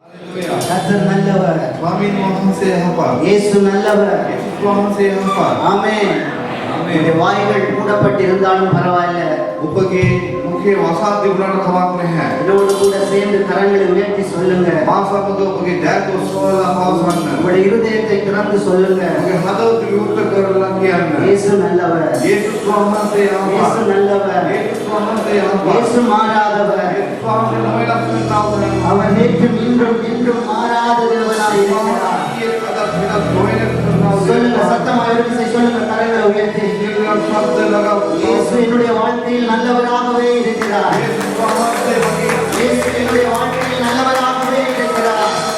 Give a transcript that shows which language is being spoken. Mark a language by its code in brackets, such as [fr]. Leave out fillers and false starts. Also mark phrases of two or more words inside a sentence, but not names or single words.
[ta] கர்த்தர் நல்லவர். [si] ස්වාමීන් වහන්සේ යහපත්. [ta] இயேசு நல்லவர். [si] යේසුස් වහන්සේ යහපත්. [ta] ஆமென். உங்களுடைய வாய்கள் மூடப்பட்டிருந்தாலும் பரவாயில்லை. [si] ඔබගේ මුඛේ වසා තිබුණාට කමක් නැහැ. [ta] என்னோடு கூட சேர்ந்து கரங்களை உயர்த்தி சொல்லுங்க. [si] මා සමග ඔබගේ දෑත ඔසවලා පවසන්න. [ta] உங்களுடைய இருதயத்தை திறந்து சொல்லுங்க. [si] ඔබගේ හදවත විවෘත කරලා කියන්න. [ta] இயேசு நல்லவர். [si] යේසුස් වහන්සේ යහපත්. [ta] இயேசு நல்லவர். [si] යේසුස් වහන්සේ යහපත්. [ta] இயேசு மாறாதவர். [si] යේසුස් වහන්සේ නොවලක්ෂණතාවය. [ta] அவர் நேற்றும் இன்றும் என்றும் மாறாத தேவனாய் இருக்கிறார். சொல்லுங்க, சத்தமாக இருந்து சொல்லுங்க, கரங்களை உயர்த்தி. இயேசு என்னுடைய வாழ்க்கையில் நல்லவராகவே இருக்கிறார். இயேசு என்னுடைய வாழ்க்கையில் நல்லவராகவே இருக்கிறார்.